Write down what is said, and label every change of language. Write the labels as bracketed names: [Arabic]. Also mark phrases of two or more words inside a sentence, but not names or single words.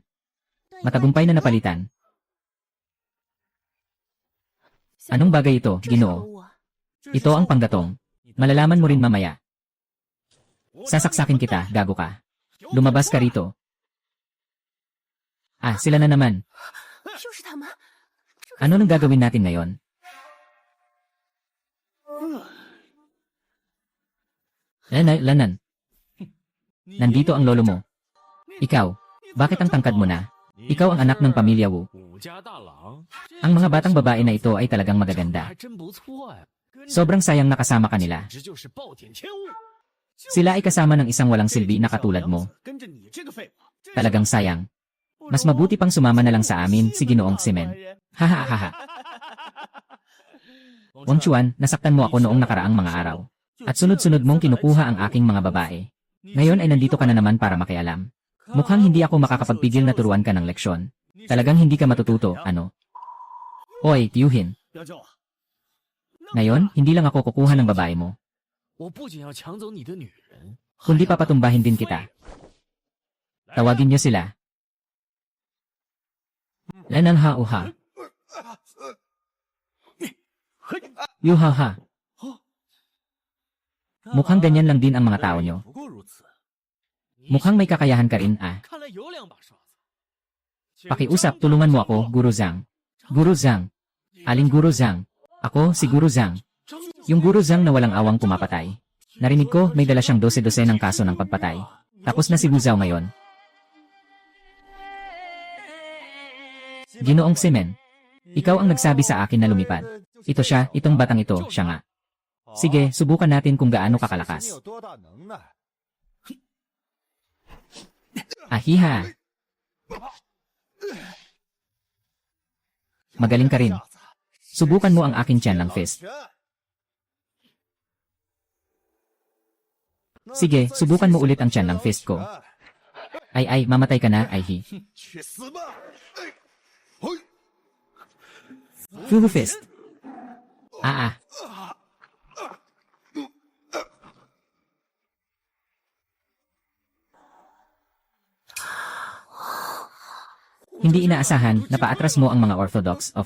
[Filipino] Matagumpay na napalitan. Anong bagay ito, Ginoo? Ito ang panggatong. Malalaman mo rin mamaya. Sasaksakin kita, gago ka. Lumabas ka rito. Ah, sila na naman. [Chinese] 又是他们， [Filipino] Ano nang gagawin natin ngayon? Lanan. Nandito ang lolo mo. Ikaw, bakit ang tangkad mo na? Ikaw ang anak ng pamilya Wu. [Chinese] 武家大郎， [Filipino] Ang mga batang babae na ito ay talagang magaganda. [Chinese] 还真不错呀， [Filipino] Sobrang sayang nakasama ka nila. [Chinese] 这就是暴殄天物。 [Filipino] Sila ay kasama ng isang walang silbi na katulad mo. [Chinese] 跟着你这个废物， [Filipino] Talagang sayang. Mas mabuti pang sumama na lang sa amin si Ginoong Simen. Hahaha. Wang Chuan, nasaktan mo ako noong nakaraang mga araw. At sunod-sunod mong kinukuha ang aking mga babae. Ngayon ay nandito ka na naman para makialam. Mukhang hindi ako makakapagpigil na turuan ka ng leksyon. Talagang hindi ka matututo, ano? Hoy, tiyuhin. [Chinese] 不要叫我。 [Filipino] Ngayon, hindi lang ako kukuha ng babae mo. [Chinese] 我不仅要抢走你的女人， [Filipino] Kundi papatumbahin din kita. Tawagin niyo sila. Lanang hauha. Yuhaha. Mukhang ganyan lang din ang mga tao nyo. [Chinese] 不过如此。 [Filipino] Mukhang may kakayahan ka rin ah. [Chinese] 看来有两把刷子。 [Filipino] Pakiusap, tulungan mo ako, Guru Zhang. Guru Zhang. Aling Guru Zhang? Ako, si Guru Zhang. Yung Guru Zhang na walang awang pumapatay. Narinig ko, may dala siyang 12-12 ng kaso ng pagpatay. Tapos na si Wu Zhao ngayon. Ginoong Simen. Ikaw ang nagsabi sa akin na lumipad. Ito siya, itong batang ito, siya nga. Sige, subukan natin kung gaano kakalakas. [Chinese] 你有多大能耐？ [Filipino] Ahiha. Magaling ka rin. Subukan mo ang aking tiyan ng fist. Sige, subukan mo ulit ang tiyan ng fist ko. Ay, mamatay ka na, Aihi. [Chinese] 去死吧！嘿， [Filipino] Fugu fist. Ah. Hindi inaasahan na paatras mo ang mga Orthodox of.